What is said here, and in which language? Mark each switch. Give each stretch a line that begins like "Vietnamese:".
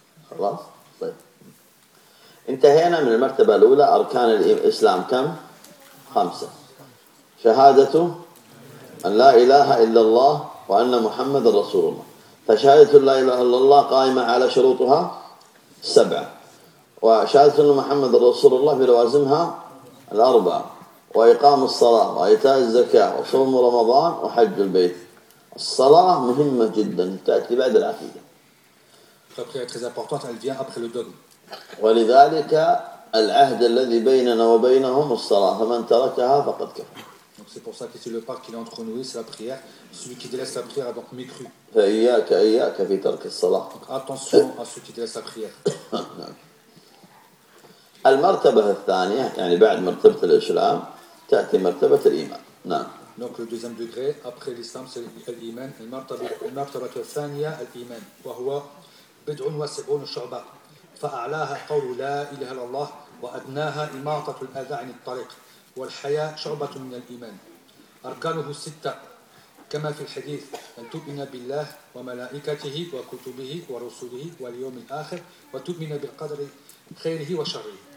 Arabic: خلاص طيب انتهينا من المرتبة الأولى أركان الإسلام كم؟ خمسة شهادة أن لا إله إلا الله وأن محمد رسول الله فشهادة لا إله إلا الله قائمة على شروطها سبعة وشهادة أن محمد رسول الله بلوازمها الأربعة وإقام الصلاة وإيتاء الزكاة وصوم رمضان وحج البيت. الصلاة مهمة جدا تأتي بعد العقيدة.
French: La prière est très importante, elle vient après le dogme.
Arabic: ولذلك العهد الذي بيننا وبينهم الصلاة فمن تركها فقد كفر.
French: Donc c'est pour ça que c'est le pacte qui est entre nous et c'est la prière. Celui qui délaisse la prière a donc mécru.
Arabic: فإياك إياك في ترك الصلاة.
French: Donc attention à ceux qui délaissent la prière.
Arabic: المرتبة الثانية يعني بعد مرتبة الإسلام تأتي مرتبة الإيمان. نعم.
French: Donc le deuxième degré après l'islam c'est l'iman.
Arabic: المرتبة الثانية الإيمان وهو بدع وسبعون شعبة فأعلاها قول لا إله إلا الله وأدناها إماطة الأذى عن الطريق والحياة شعبة من الإيمان. أركانه الستة كما في الحديث أن تؤمن بالله وملائكته وكتبه ورسله واليوم الآخر وتؤمن بالقدر خيره وشره.